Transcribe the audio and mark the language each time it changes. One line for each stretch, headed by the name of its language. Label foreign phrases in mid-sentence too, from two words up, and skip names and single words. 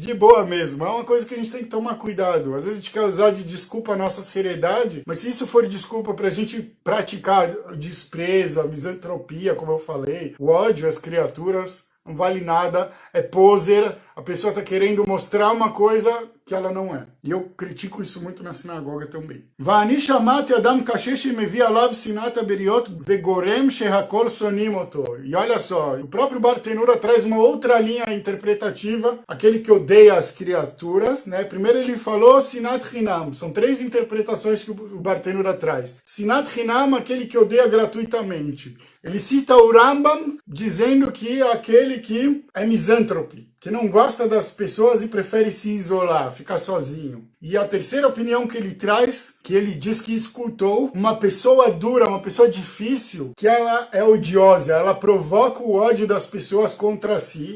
Portuguese: De boa mesmo, é uma coisa que a gente tem que tomar cuidado. Às vezes a gente quer usar de desculpa a nossa seriedade, mas se isso for desculpa pra gente praticar o desprezo, a misantropia, como eu falei, o ódio às criaturas, não vale nada, é poser, a pessoa tá querendo mostrar uma coisa que ela não é. E eu critico isso muito na sinagoga também.
Hebrew: ואני שמעתי אדם כשר שמביא עליו שנאת בריות וגורם שהכל שונאים אותו.
Portuguese: E olha só, o próprio Bartenura traz uma outra linha interpretativa, aquele que odeia as criaturas, né? Primeiro ele falou
Hebrew: שנאת חינם,
Portuguese: são 3 interpretações que o Bartenura traz.
Hebrew: שנאת חינם,
Portuguese: aquele que odeia gratuitamente. Ele cita o Rambam dizendo que é aquele que é misântrope, que não gosta das pessoas e prefere se isolar, ficar sozinho. E a terceira opinião que ele traz, que ele diz que escutou uma pessoa dura, uma pessoa difícil, que ela é odiosa, ela provoca o ódio das pessoas contra si.